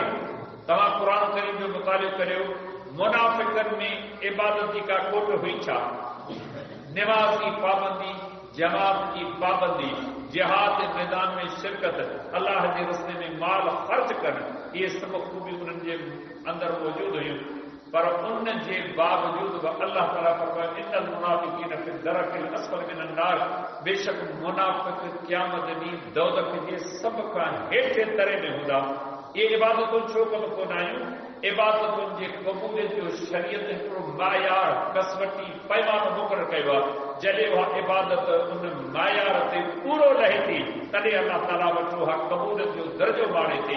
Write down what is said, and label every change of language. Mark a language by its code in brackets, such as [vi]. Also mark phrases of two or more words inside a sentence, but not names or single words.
[sd] तव्हां क़ुर करीम जो मुतालियो करियो, मुनाफ़िक़नि में इबादत जी का खोट हुई छा? निमाज़ जी पाबंदी, जमात जी पाबंदी, जिहाद जे मैदान में शिरकत, अल्लाह जे रस्ते में माल ख़र्च कनि, इहे सभु ख़ूबियूं उन्हनि जे अंदरि मौजूदु हुयूं। पर उन जे बावजूद बि अल्लाह ताला फरमायो [ar] إن المنافقين في الدرك الأسفل من النار, [sd] बेशक मुनाफ़िक़ क़यामत ॾींहुं दोज़ख जे सभ खां हेठे दरे में हूंदा। ये इबादतूं छो कमु कोन आहियूं? इबादतुनि जे क़बूलियत जो शरीयत हिकिड़ो मायार कसवटी पैमानो मुक़ररु कयो आहे। जॾहिं उहा इबादत उन मायार ते पूरो लहे थी तॾहिं अल्लाह ताला वटि उहा क़बूलियत जो दर्जो माणे थी।